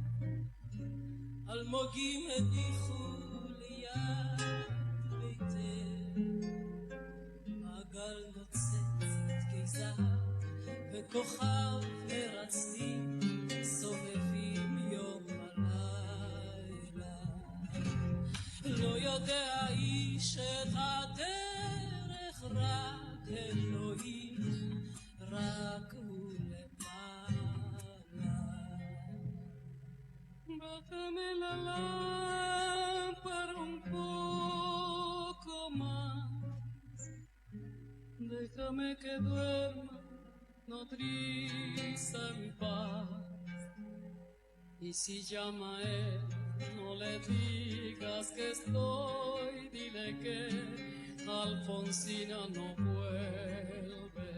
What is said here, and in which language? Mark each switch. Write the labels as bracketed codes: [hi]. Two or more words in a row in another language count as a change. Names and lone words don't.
[he] אלמוגים הניחו ליד ביתך, מעגל נוצץ קיסר וכוכב מרצדים סובבים יום הלילה. לא יודע איש את הדרך, רק אלוהים, רק הוא למעלה. [es] Bájame la lámpara un poco más, déjame que duerma nodriza en paz. Y si llama a él, no le digas que estoy, dile que Alfonsina no vuelve.